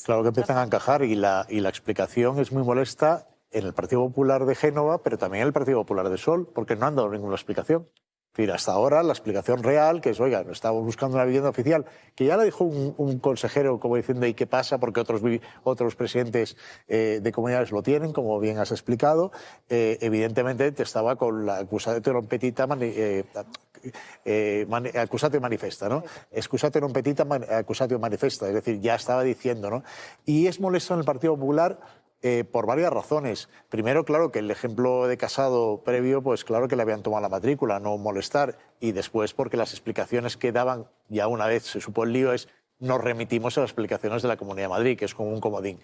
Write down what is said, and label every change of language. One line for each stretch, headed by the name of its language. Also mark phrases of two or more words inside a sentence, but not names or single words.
Spanish: Claro que empiezan a encajar y la explicación es muy molesta en el Partido Popular de Génova, pero también en el Partido Popular de Sol, porque no han dado ninguna explicación. Es decir, hasta ahora la explicación real, que es, oiga, estamos buscando una vivienda oficial, que ya la dijo un consejero como diciendo, ¿y qué pasa? Porque otros presidentes de comunidades lo tienen, como bien has explicado. Evidentemente te estaba con la
Latin: accusatio non petita accusatio manifesta,
Spanish: ¿no?
Latin: Excusatio non petita accusatio manifesta,
Spanish: es decir, ya estaba diciendo, ¿no? Y es molesto en el Partido Popular por varias razones. Primero, claro, que el ejemplo de Casado previo, pues claro que le habían tomado la matrícula, no molestar. Y después porque las explicaciones que daban, ya una vez se supo el lío, es nos remitimos a las explicaciones de la Comunidad de Madrid, que es como un comodín.